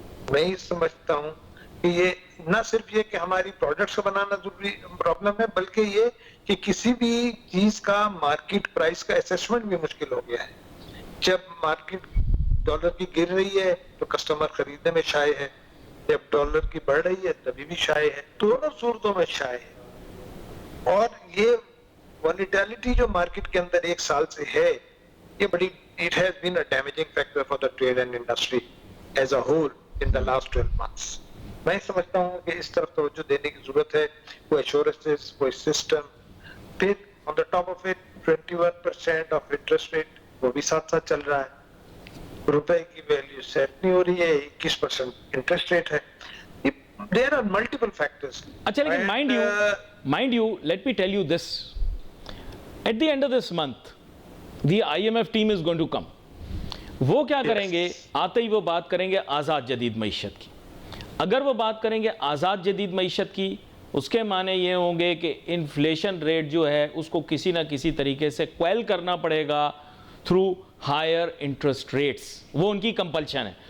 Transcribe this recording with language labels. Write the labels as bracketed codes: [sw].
[ur] میں یہ سمجھتا ہوں کہ یہ نہ صرف یہ کہ ہماری پروڈکٹس کو بنانا ضروری پرابلم ہے, بلکہ یہ کہ کسی بھی چیز کا مارکیٹ پرائس کا اسیسمنٹ بھی مشکل ہو گیا ہے. جب مارکیٹ ڈالر کی گر رہی ہے تو کسٹمر خریدنے میں شائع ہے, جب ڈالر کی بڑھ رہی ہے تبھی بھی شائع ہے. دونوں صورتوں میں شائع ہے. اور یہ والیٹیلٹی جو مارکیٹ کے اندر ایک سال سے ہے, یہ بڑی [en] it has been a damaging factor for the trade and industry as a whole in the last 12 months. [ur] میں سمجھتا ہوں کہ اس طرف توجہ دینے کی ضرورت ہے. کوئی ایشورنسز, کوئی سسٹم, پھر [en] on the top of it 21% of interest rate [ur] وہ بھی ساتھ ساتھ چل رہا ہے. روپے کی ویلیو سیٹ نہیں ہو رہی ہے, 21% انٹرسٹ ریٹ ہے. [en] There are multiple factors. [ur] اچھا لیکن [en] mind you, let me tell you this. At the end of this month, the IMF team is going to come. [ur] وہ کیا کریں گے, آتے ہی وہ بات کریں گے آزاد جدید معیشت کی. اگر وہ بات کریں گے آزاد جدید معیشت کی, اس کے معنی یہ ہوں گے کہ انفلیشن ریٹ جو ہے اس کو کسی نہ کسی طریقے سے کویل کرنا پڑے گا [en] Through higher interest rates. [ur] وہ ان کی کمپلشن ہے.